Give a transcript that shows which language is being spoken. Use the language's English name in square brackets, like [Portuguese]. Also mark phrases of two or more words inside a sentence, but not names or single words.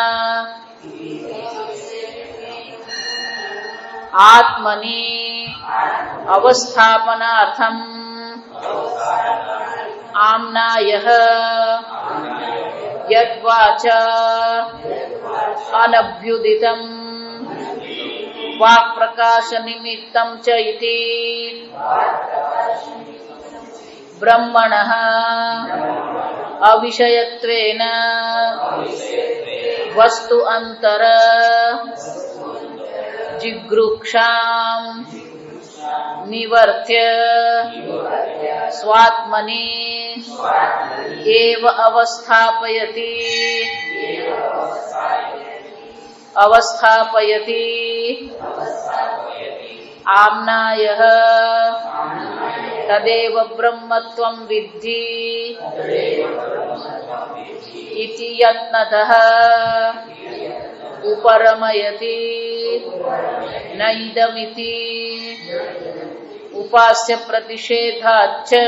[Sanskrit] आत्मनि अवस्थापनार्थम आम्नायः यद्वाचा अनभ्युदितं वाक् प्रकाश निमित्तं च इति ब्रह्मणः अविषयत्वेन वस्तु अंतर जिगृक्षां નિવર્ત્ય સ્વાત્મનિ એવ અવસ્થાપયતિ આમ્નાયઃ તદેવ બ્રહ્મત્વં વિદ્ધિ ઇતિ યત્નતઃ ઉપરમયતિ નૈદમિતિ ઉપાસ્ય પ્રતિષેધાચ્ચ.